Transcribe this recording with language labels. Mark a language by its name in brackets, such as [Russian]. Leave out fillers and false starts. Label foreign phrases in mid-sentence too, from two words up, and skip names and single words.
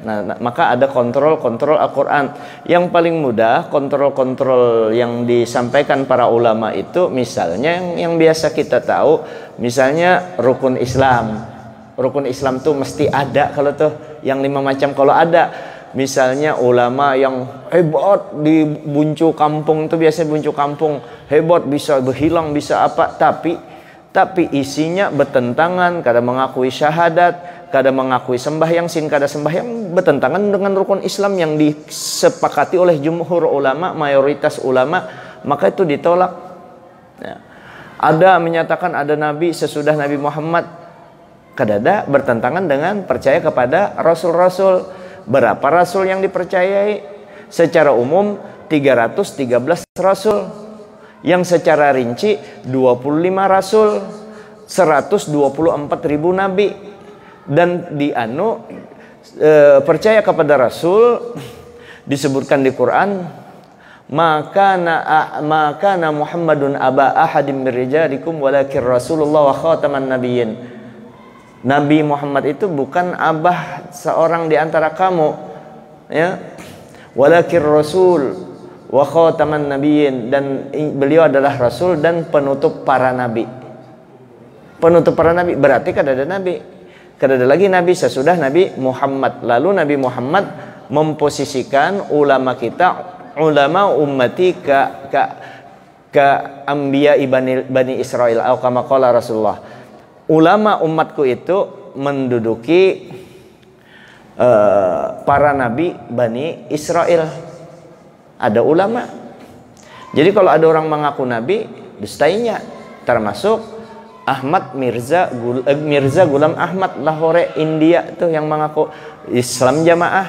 [Indonesian] Nah, maka ada kontrol Al-Quran. Yang paling mudah kontrol yang disampaikan para ulama itu, misalnya yang biasa kita tahu, misalnya rukun Islam. Rukun Islam tuh mesti ada kalau tuh yang 5 macam. Kalau ada misalnya ulama yang hebat di buncu kampung tuh, biasa buncu kampung hebat, bisa berhilang, bisa apa, tapi isinya bertentangan, kada mengakui syahadat, kada mengakui sembahyang, kada sembahyang, bertentangan dengan rukun Islam yang disepakati oleh jumhur ulama, mayoritas ulama, maka itu ditolak. Nah, Ada menyatakan ada nabi sesudah Nabi Muhammad. Kadada bertentangan dengan percaya kepada rasul-rasul. Berapa rasul yang dipercayai? Secara umum 313 rasul. Yang secara rinci 25 rasul, 124.000 nabi. Dan percaya kepada rasul disebutkan di Quran, [Arabic] ما كان محمد أبا أحد من رجالكم ولكن رسول الله وخاتم النبيين. [Indonesian] Nabi Muhammad itu bukan abah seorang di antara kamu, ya. [Arabic] ولكن رسول وخاتم النبيين, [Indonesian] dan beliau adalah rasul dan penutup para nabi. Penutup para nabi berarti kada ada nabi. Kada ada lagi nabi sesudah Nabi Muhammad. Lalu Nabi Muhammad memposisikan ulama kita, [Arabic] علماء أمتي كأنبياء بني إسرائيل [Indonesian] atau [Arabic] كما قال رسول الله. [Indonesian] Ulama umatku itu menduduki para nabi Bani Israel. Ada ulama. Jadi kalau ada orang mengaku nabi, dustainya, termasuk Ahmad Mirza Gulam Ahmad Lahore India tuh yang mengaku Islam Jamaah.